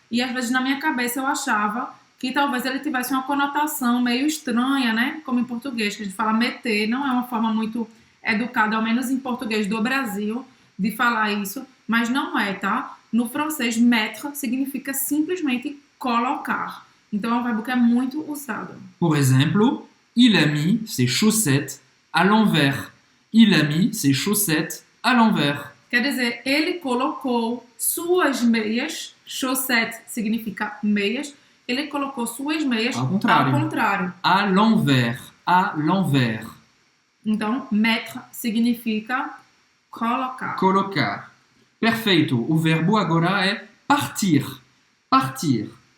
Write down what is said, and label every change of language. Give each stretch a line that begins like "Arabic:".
Portuguese: E às vezes na minha cabeça eu achava que talvez ele tivesse uma conotação meio estranha, né? Como em português, que a gente fala meter, não é uma forma muito educada, ao menos em português do Brasil, de falar isso. Mas não é, tá? No francês, mettre significa simplesmente colocar. Então é um verbo que é muito usado. Por exemplo,
French: il a mis ses chaussettes à l'envers. Il a mis ses chaussettes à l'envers.
Portuguese: Quer dizer, ele colocou suas meias, chaussette significa meias, ele colocou suas meias Ao contrário.
French: À l'envers. À l'envers.
Portuguese: Então, mettre significa colocar. Colocar. Perfeito. O verbo agora é partir. Partir.